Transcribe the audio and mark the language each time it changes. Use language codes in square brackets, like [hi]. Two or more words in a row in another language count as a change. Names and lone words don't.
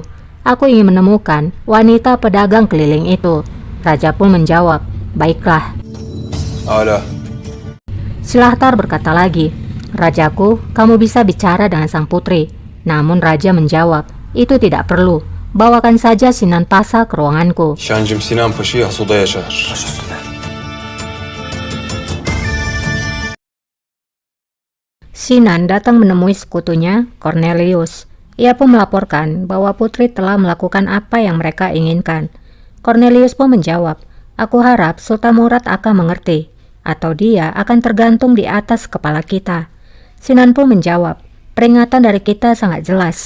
[id] Aku ingin menemukan wanita pedagang keliling itu." Raja pun menjawab, "Baiklah." [tr] Âlâ. [id] Silahtar berkata lagi, "Rajaku, kamu bisa bicara dengan sang putri." Namun raja menjawab, "Itu tidak perlu. Bawakan saja Sinan Pasa ke ruanganku." [tr] Şancım Sinan Paşa'yı has odaya çağır. [id] Sinan datang menemui sekutunya, Cornelius. Ia pun melaporkan bahwa putri telah melakukan apa yang mereka inginkan. Cornelius pun menjawab, "Aku harap Sultan Murad akan mengerti, atau dia akan tergantung di atas kepala kita." Sinan pun menjawab, "Peringatan dari kita sangat jelas.